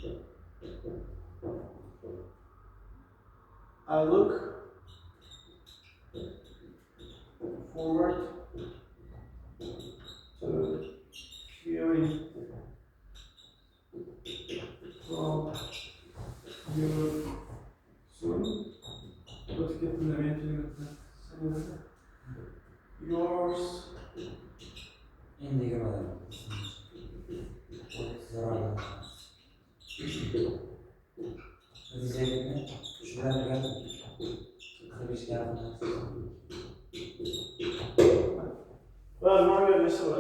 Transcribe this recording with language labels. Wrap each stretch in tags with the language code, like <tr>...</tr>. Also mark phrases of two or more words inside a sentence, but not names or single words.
<en>I look forward to hearing from you soon. Let's get to the meeting. Yours.</en> <uz>Endi nima deyman? Bizga shularga qilishga Va nima berishsa bo'ladi?</uz>